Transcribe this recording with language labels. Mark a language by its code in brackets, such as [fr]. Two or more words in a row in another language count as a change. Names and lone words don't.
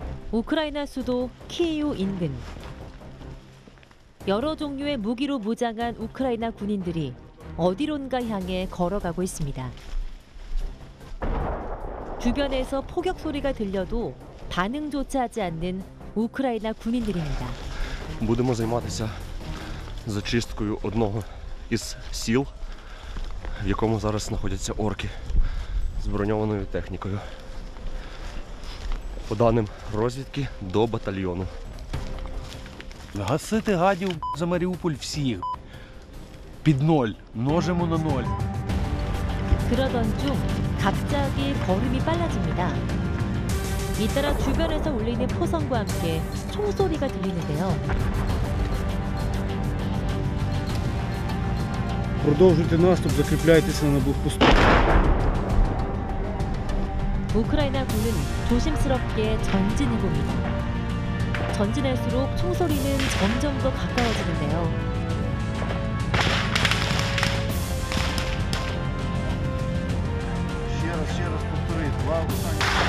[ko] 우크라이나 수도 키이우 인근. 여러 종류의 무기로 무장한 우크라이나 군인들이 어디론가 향해 걸어가고 있습니다. 주변에서 포격 소리가 들려도 반응조차 하지 않는 우크라이나 군인들입니다. [uk] Будемо займатися зачисткою одного із сіл, в якому зараз знаходяться орки з броньованою технікою. По даним розвідки, до батальйону. Гасити гадів за Маріуполь всіх. Під ноль. Множимо на ноль. [ko] 그러던 중 갑자기 걸음이 빨라집니다. 잇따라 주변에서 울리는 포성과 함께 총소리가 들리는데요. [uk] Продовжуйте наступ, закріпляйтеся на блокпосту. [ko] 우크라이나 군은 조심스럽게 전진해봅니다. 전진할수록 총소리는 점점 더 가까워지는데요. [uk] Ще раз повтори. Два останні.